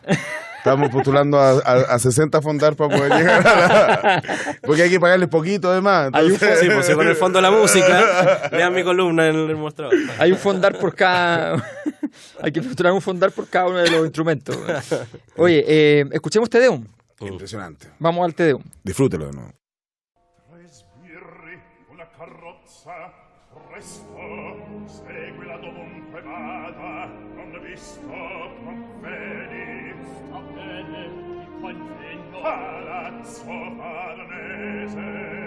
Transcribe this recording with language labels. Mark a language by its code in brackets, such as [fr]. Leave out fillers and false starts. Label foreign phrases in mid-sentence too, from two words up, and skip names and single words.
[es] Estamos postulando a 60 fondar para poder llegar porque hay que pagarles poquito además. Hay un entonces- Sí, pues con el fondo de la música, lean mi columna en el mostrador. Hay un fondar por cada... hay que postular un fondar por cada uno de los instrumentos. Oye, escuchemos Te Deum. Impresionante. Vamos al Te Deum. Disfrútelo de nuevo. [it] Respiri una carrozza, presto, seguila dovunque vada, non visto, conveni. Sta bene, il convegno. Palazzo Farnese.